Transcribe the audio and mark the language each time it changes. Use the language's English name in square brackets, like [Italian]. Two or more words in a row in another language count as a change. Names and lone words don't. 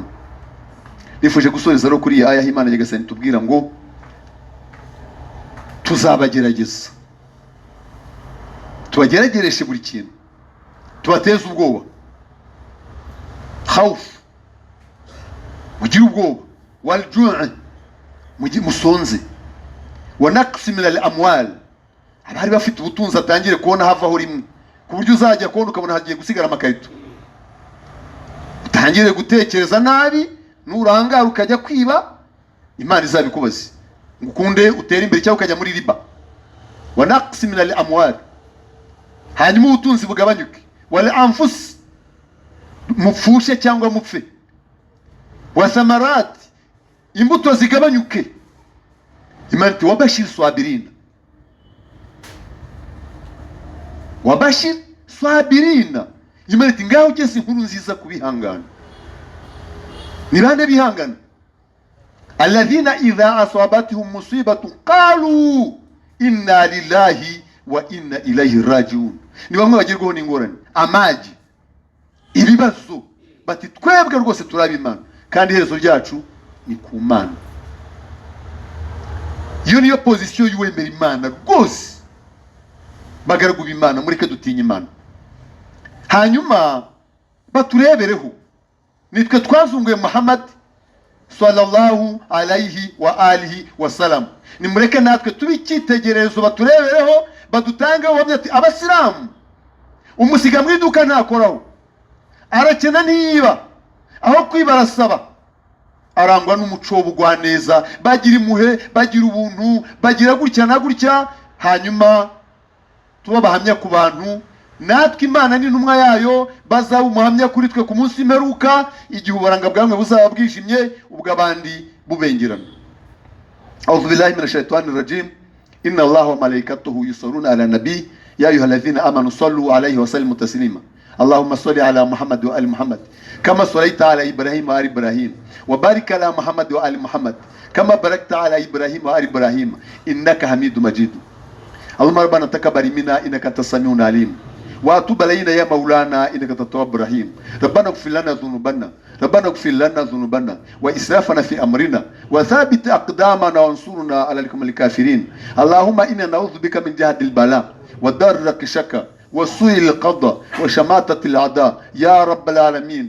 [Kinyarwanda] Nifuje gusoreza rero kuri iyi aya y'Imana Nyagasani tubwira ngo tuzabagerageza, tubageragereshe buri kintu, tubateze ubwoba, khawf, mugire ubwoba, [Arabic] والجوع, musonze, ونقص من الأموال, [Kinyarwanda] abari bafite ubutunzi atangire kubona havaho rimwe, ku buryo uzajya kubona ukabona hagiye gusigara amakarito, utangire gutekereza nabi, nurangara ukajya kwiba, Imana izabikubaza, ngukunde utere imbere cyangwa ukajya muri riba. [Arabic] ونقص من الأموال, [Kinyarwanda] hanyuma ubutunzi bugabanyuke, [Arabic] والأنفس, [Kinyarwanda] mupfushe cyangwa mupfe, [Arabic] والثمرات, [Kinyarwanda] imbuto zigabanyuke. Imana iti [Arabic] وبشر الصابرين، وبشر الصابرين. [Kinyarwanda] Imana iti ngaho ugeze inkuru nziza kubihangana. Ni bande bihangana? [Arabic] الذين إذا أصابتهم مصيبة قالوا إنا لله وإنا إليه راجعون. [Kinyarwanda] Ni bamwe bagirwaho n'ingorane, amaji, ibibazo, bati twebwe rwose turabimana kandi iherezo ryacu ni ku Mana. Iyo niyo position y'uwemera Imana rwose. Bagaragu b'Imana, mureke dutinya Imana. Hanyuma baturebereho, nitwe twazunguye Muhammad [Arabic] صلى الله عليه وآله وسلم. [Kinyarwanda] Nimureke natwe tubikitegerezo, baturebereho, badutangeho bamwe ati abasilamu umusiga mwiduka ntakoraho, arakena ntiyiba, aho kwiba arasaba, arangwa n'umuco w'ubugwaneza, bagira impuhwe, bagira ubuntu, bagira gutya na gutya. Hanyuma tuba bahamya ku bantu, natwe Imana n'intumwa yayo bazaba umuhamya kuri twe ku munsi w'imperuka, igihe uburanga bwamwe buzaba bwijimye, ubwo abandi bubengerana. [Arabic] أعوذ بالله من الشيطان الرجيم. إن الله وملائكته يصلون على النبي يا أيها الذين آمنوا صلوا عليه وسلموا تسليما. اللهم صل على محمد وآل محمد كما صليت على إبراهيم وآل إبراهيم، وبارك على محمد وآل محمد كما باركت على إبراهيم وآل إبراهيم إنك حميد مجيد. اللهم ربنا تقبل منا إنك أنت السميع العليم, واتوب علينا يا مولانا انك انت التواب الرحيم. ربنا اغفر لنا ذنوبنا، ربنا اغفر لنا ذنوبنا واسرافنا في امرنا وثابت اقدامنا وانصرنا على القوم الكافرين. اللهم انا نعوذ بك من جهد البلاء ودرك الشكا وسوء القضاء وشماتة الاعداء يا رب العالمين.